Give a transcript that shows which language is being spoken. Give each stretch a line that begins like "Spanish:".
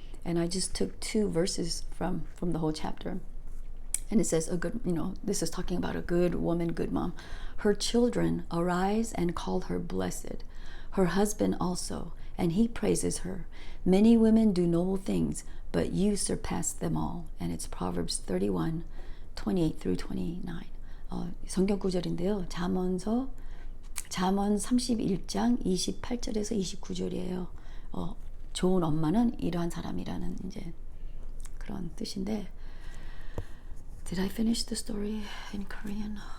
English: And I just took 2 verses from the whole chapter. And it says, this is talking about a good woman, good mom. Her children arise and call her blessed. Her husband also, and he praises her. Many women do noble things, but you surpass them all. And it's Proverbs 31, 28 through 29.
Korean: 성경 구절인데요. 잠언 31장 28절에서 29절이에요. 좋은 엄마는 이러한 사람이라는 이제 그런 뜻인데,
English: Did I finish the story in Korean?